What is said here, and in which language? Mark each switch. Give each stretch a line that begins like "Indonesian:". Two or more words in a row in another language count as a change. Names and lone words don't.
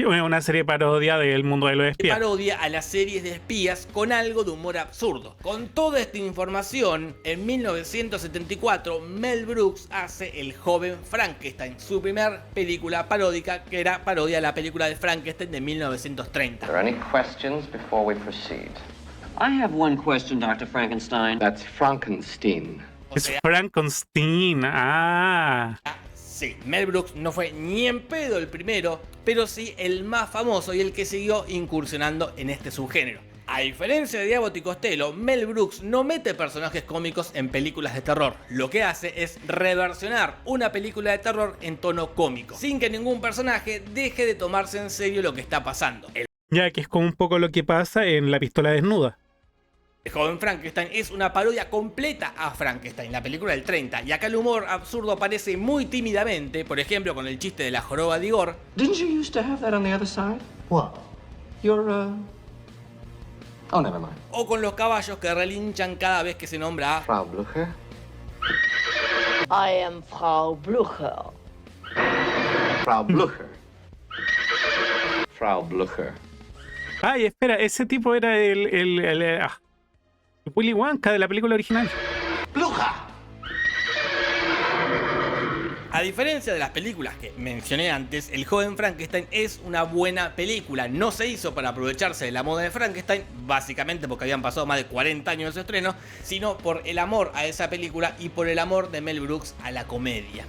Spanish: Una serie parodia del mundo de los espías. Parodia a las series de espías con algo de humor absurdo. Con toda esta información, en 1974 Mel Brooks hace El joven Frankenstein, su primer película paródica, que era parodia a la película de Frankenstein de 1930.
English: Are there any questions before we proceed? I have one question, Dr. Frankenstein. That's Frankenstein.
Spanish: O Es sea,
English: Frankenstein. Ah.
Spanish: sí, Mel Brooks no fue ni en pedo el primero, pero sí el más famoso y el que siguió incursionando en este subgénero. A diferencia de Abbott y Costello, Mel Brooks no mete personajes cómicos en películas de terror. Lo que hace es reversionar una película de terror en tono cómico, sin que ningún personaje deje de tomarse en serio lo que está pasando. Ya que es como un poco lo que pasa en La pistola desnuda. El joven Frankenstein es una parodia completa a Frankenstein, la película del 30, y acá el humor absurdo aparece muy tímidamente, por ejemplo con el chiste de la joroba de Igor.
English: Didn't you used to have that on the other side? What? Your, Oh, never mind.
Spanish: O con los caballos que relinchan cada vez que se nombra a
English: Frau Blucher? I am Frau Blucher. Frau Blucher. Frau Blucher.
Spanish: Ay, espera, ese tipo era el Willy Wonka de la película original.
English: Blucher!
Spanish: A diferencia de las películas que mencioné antes, El joven Frankenstein es una buena película. No se hizo para aprovecharse de la moda de Frankenstein, básicamente porque habían pasado más de 40 años de su estreno, sino por el amor a esa película y por el amor de Mel Brooks a la comedia.